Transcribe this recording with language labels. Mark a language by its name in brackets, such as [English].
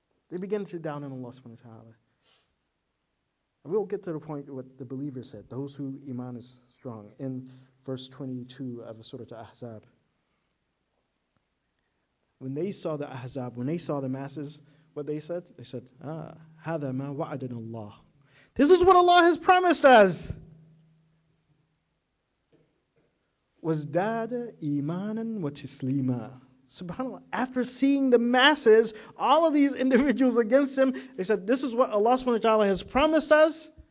[English] They began to doubt in Allah subhanahu wa ta'ala. And we'll get to the point of what the believer said, those who iman is strong, in verse 22 of Surah Al-Ahzab. When they saw the Ahzab, when they saw the masses, what they said? They said, [Arabic] هَذَا مَا وَعَدَنَ اللَّهُ. [English] This is what Allah has promised us. [Arabic] وَازْدَادَ إِيمَانًا وَتِسْلِيمًا. [English] SubhanAllah, after seeing the masses, all of these individuals against Him, they said, this is what Allah subhanahu wa ta'ala has promised us.